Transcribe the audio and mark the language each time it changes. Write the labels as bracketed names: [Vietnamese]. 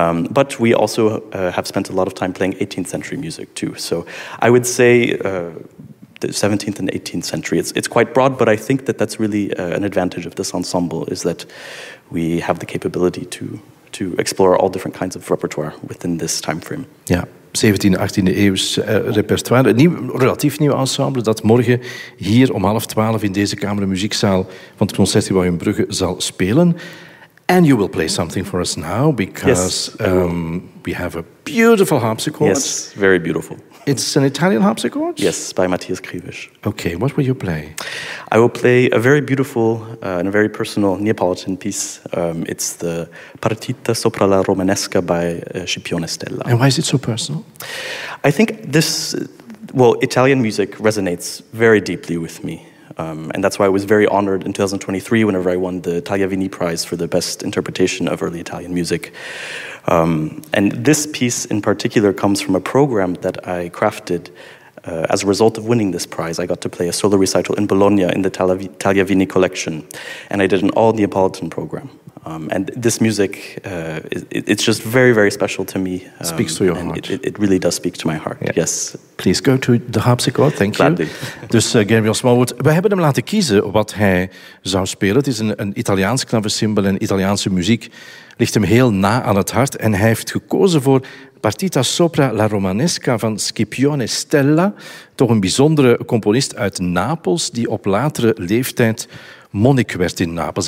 [English] But we also have spent a lot of time playing 18th century music too. So I would say the 17th and 18th century. It's quite broad, but I think that that's really an advantage of this ensemble, is that we have the capability to explore all different kinds of repertoire within this time frame. [Dutch] Ja, 17e, 18e eeuws repertoire. Een relatief nieuw ensemble dat morgen hier om 11:30 in deze Kamer muziekzaal van het Concertgebouw in Brugge zal spelen. [English] And you will play something for us now, because yes, we have a beautiful harpsichord. Yes, very beautiful. It's an Italian harpsichord? Yes, by Matthias Krivisch. Okay, what will you play? I will play a very beautiful and a very personal Neapolitan piece. It's the Partita sopra la Romanesca by Scipione Stella. And why is it so personal? I think this, Italian music resonates very deeply with me. And that's why I was very honored in 2023 whenever I won the Tagliavini Prize for the best interpretation of early Italian music. And this piece in particular comes from a program that I crafted as a result of winning this prize. I got to play a solo recital in Bologna in the Tagliavini collection, and I did an all-Neapolitan program. And this music, it's just very, very special to me. Speaks to your heart. It really does speak to my heart, yeah. Yes. Please go to the harpsichord, thank Gladly. You. [Dutch] Dus Gabriel Smallwood, we hebben hem laten kiezen wat hij zou spelen. Het is een Italiaans klaverzimbel en Italiaanse muziek. ligt hem heel na aan het hart. En hij heeft gekozen voor Partita Sopra la Romanesca van Scipione Stella. Toch een bijzondere componist uit Napels die op latere leeftijd monnik werd in Napels.